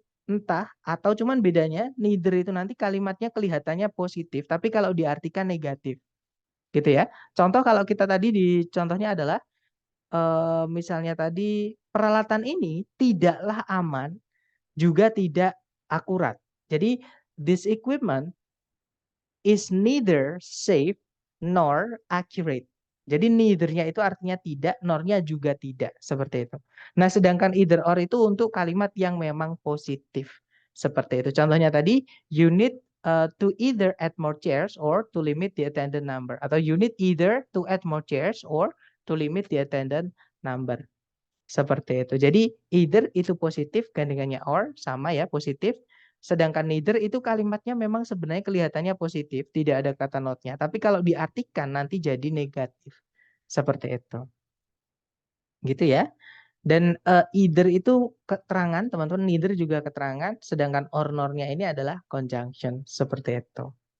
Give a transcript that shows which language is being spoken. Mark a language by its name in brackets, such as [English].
[Indonesian] Entah atau, cuman bedanya neither itu nanti kalimatnya kelihatannya positif, tapi kalau diartikan negatif. Gitu ya. Contoh kalau kita tadi di contohnya adalah misalnya tadi peralatan ini tidaklah aman juga tidak akurat. Jadi [English] this equipment is neither safe nor accurate. [Indonesian] Jadi neither-nya itu artinya tidak, nor-nya juga tidak, seperti itu. Nah, sedangkan either or itu untuk kalimat yang memang positif. Seperti itu. Contohnya tadi, [English] you need to either add more chairs or to limit the attendant number. [Indonesian] Atau [English] you need either to add more chairs or to limit the attendant number. [Indonesian] Seperti itu. Jadi either itu positif, gandengannya or, sama ya, positif. Sedangkan neither itu kalimatnya memang sebenarnya kelihatannya positif, tidak ada kata not-nya. Tapi kalau diartikan nanti jadi negatif. Seperti itu. Gitu ya. Dan either itu keterangan, teman-teman, neither juga keterangan, sedangkan or nor-nya ini adalah conjunction. Seperti itu.